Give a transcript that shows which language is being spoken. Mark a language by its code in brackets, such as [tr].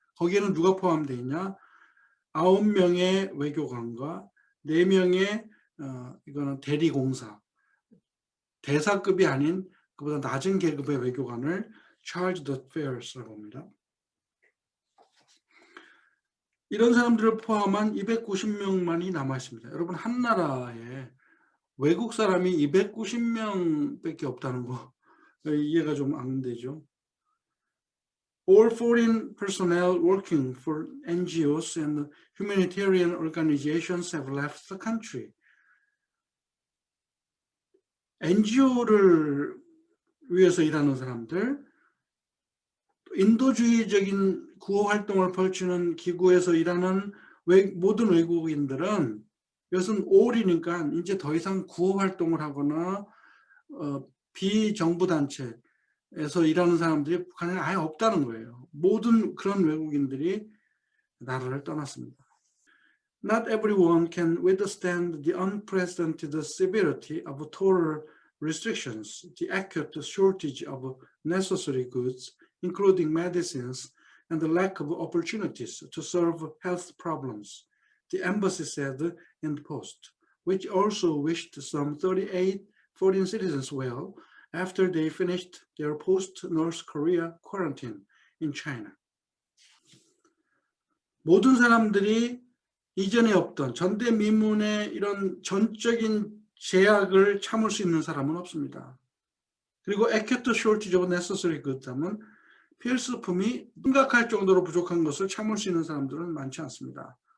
[ko] 거기에는 누가 포함되어 있냐? 9명의 외교관과 4명의 이거는 대리공사, 대사급이 아닌 그보다 낮은 계급의 외교관을 charged affairs라고 합니다. 이런 사람들을 포함한 290명만이 남아있습니다. 여러분 한 나라에 외국 사람이 290명밖에 없다는 거 이해가 좀 안 되죠. [en] All foreign personnel working for NGOs and humanitarian organizations have left the country. [ko] NGO를 위해서 일하는 사람들, 인도주의적인 구호 활동을 펼치는 기구에서 일하는 모든 외국인들은 이것은 all이니까 이제 더 이상 구호 활동을 하거나 비정부 단체에서 일하는 사람들이 북한에 아예 없다는 거예요. 모든 그런 외국인들이 나라를 떠났습니다. [en] Not everyone can withstand the unprecedented severity of total restrictions, the acute shortage of necessary goods, including medicines, and the lack of opportunities to solve health problems, the embassy said in the post, which also wished some 38 foreign citizens well after they finished their post-North Korea quarantine in China. [ko] 모든 사람들이 이전에 없던 전대미문의 이런 전적인 제약을 참을 수 있는 사람은 없습니다. 그리고 [en] acute shortage of necessary goods [ko] 하면 필수품이 심각할 정도로 부족한 것을 참을 수 있는 사람들은 많지 않습니다.